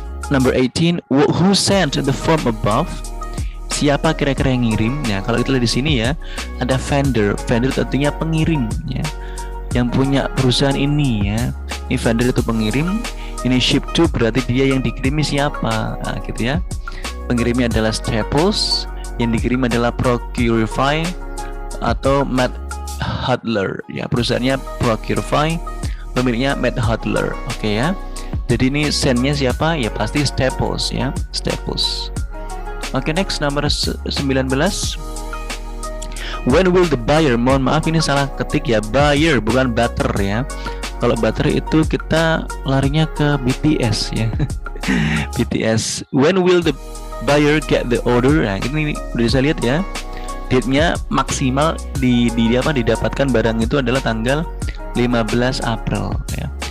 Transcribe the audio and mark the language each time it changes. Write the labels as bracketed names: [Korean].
[English] Number 18, who sent the form above? [Indonesian] Siapa kira-kira yang ngirim? Ya, kalau kita lihat di sini ya, ada vendor. Vendor itu artinya pengirim ya. Yang punya perusahaan ini ya. Ini vendor itu pengirim. Ini ship to berarti dia yang dikirimi siapa? Nah, gitu ya. Pengirimnya adalah Staples, yang dikirim adalah Procurify atau Matt Hudler ya. Perusahaannya Procurify, pemiliknya Matt Hudler. Oke ya. Jadi ini sendnya siapa? Ya pasti Staples ya, Staples. [English] Oke, next number 19. When will the buyer? [Indonesian] Mohon maaf ini salah ketik ya, buyer bukan butter ya. Kalau butter itu kita larinya ke BTS ya. BTS. [English] When will the buyer get the order? [Indonesian] Nah, ini udah bisa lihat ya. Date-nya maksimal didapatkan barang itu adalah tanggal 15 April ya.